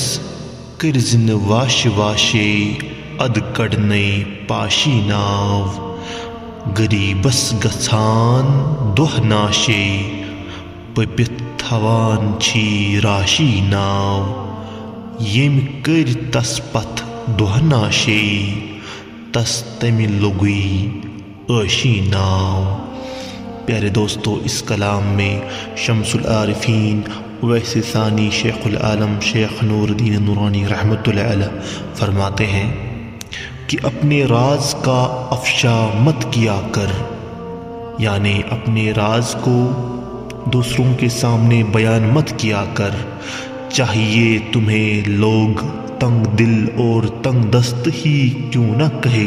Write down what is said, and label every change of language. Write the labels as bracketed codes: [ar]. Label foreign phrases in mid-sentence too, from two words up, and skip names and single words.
[ks] کرزن واش واشے اد کڑنے پاشی ناو غریبس گژھان دۄہ ناشے پٔپِتھ تھاوان چھی راشی ناو ییٚمۍ کٔرۍ تس پتھ دۄہ ناشے تس تمہِ لوٚگُے عٲشی ناو۔ [ur] پیارے دوستو، اس کلام میں شمس العارفین اویس ثانی شیخ العالم شیخ نور الدین نورانی رحمۃ اللہ علیہ فرماتے ہیں کہ اپنے راز کا افشا مت کیا کر، یعنی اپنے راز کو دوسروں کے سامنے بیان مت کیا کر، چاہیے تمہیں لوگ تنگ دل اور تنگ دست ہی کیوں نہ کہے۔